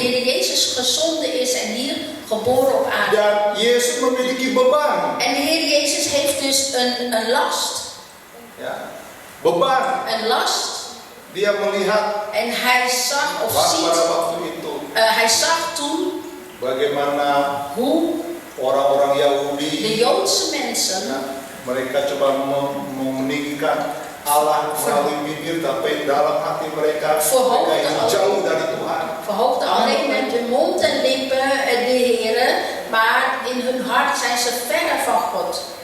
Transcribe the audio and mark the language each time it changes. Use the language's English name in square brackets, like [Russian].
[Dutch] Heer Jezus gezonden is en hier geboren op aarde. [Indonesian] Dan Yesus memiliki beban. [Dutch] En de Heer Jezus heeft dus een last. [Indonesian] Ya. Beban. [Dutch] Een last. [Indonesian] Dia melihat [Dutch] En hij zag of ziet, [Indonesian] pada waktu itu [Dutch] hij zag toen [Indonesian] bagaimana [Dutch] hoe [Indonesian] orang-orang [Dutch] de [Indonesian] Yahudi [Dutch] Joodse mensen [Indonesian] mereka coba meninggikan Allah melalui bibir, tapi dalam hati mereka ingin jauh dari Tuhan. [Dutch] verhoogden alleen met hun mond en lippen de Heer, maar in hun hart zijn ze verder van God.